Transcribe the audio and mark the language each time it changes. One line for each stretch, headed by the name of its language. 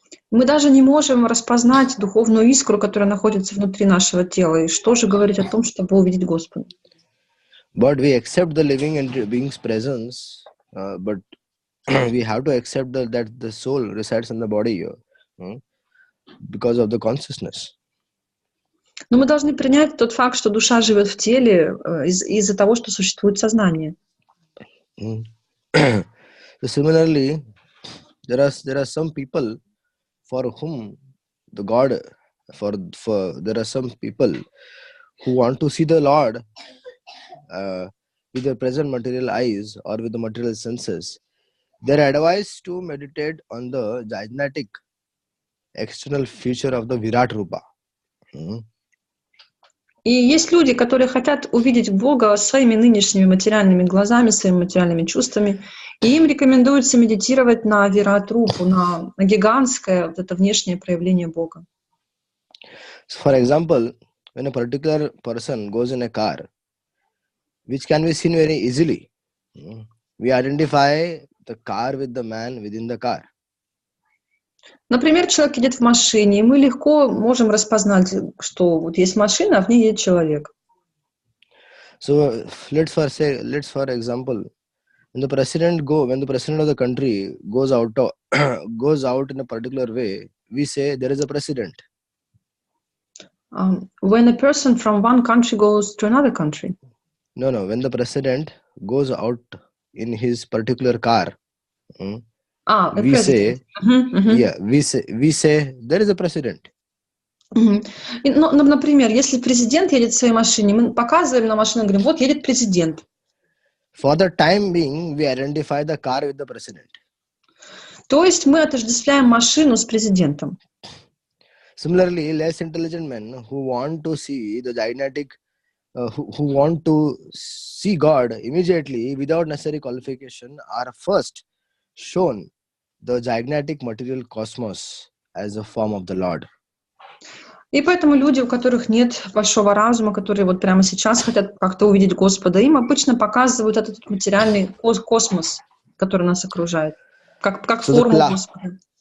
Russian: Мы даже не можем распознать духовную искру, которая находится внутри нашего тела. И что же говорить о том, чтобы увидеть Господа?
English: But we accept the living and being's presence, but we have to accept that the soul resides in the body because of the consciousness.
Russian: Но мы должны принять тот факт, что душа живет в теле из-за того, что существует сознание.
English: So similarly, there are some people for whom the God, there are some people who want to see the Lord with their present material eyes or with the material senses. They are advised to meditate on the gigantic external feature of the Virat Rupa.
Russian: И есть люди, которые хотят увидеть Бога своими нынешними материальными глазами, своими материальными чувствами, и им рекомендуется медитировать на Вират-рупу, на гигантское вот это внешнее проявление Бога.
English: So for example, when a particular person goes in a car, which can be seen very easily, we identify the car with the man within the car.
Russian: Например, человек едет в машине, и мы легко можем распознать, что вот есть машина, а в ней едет человек.
English: So let's for example, when the president of the country goes out in a particular way, we say there is a president. When a person from one country goes to another country. No, when the president goes out in his particular car, we say, we say there is a president.
Russian: Ну, например, если президент едет в своей машине, мы показываем на машину и говорим, вот едет президент.
English: For the time being, we identify the car with the president.
Russian: То есть мы отождествляем машину с президентом.
English: Similarly, less intelligent men who want to see the gigantic, who want to see God immediately without necessary qualification, are first shown the gigantic material cosmos as a form of the Lord.
Russian: И поэтому люди, у которых нет большого разума, которые вот прямо сейчас хотят как-то увидеть Господа, им обычно показывают этот материальный космос, который нас окружает, как форму Господа.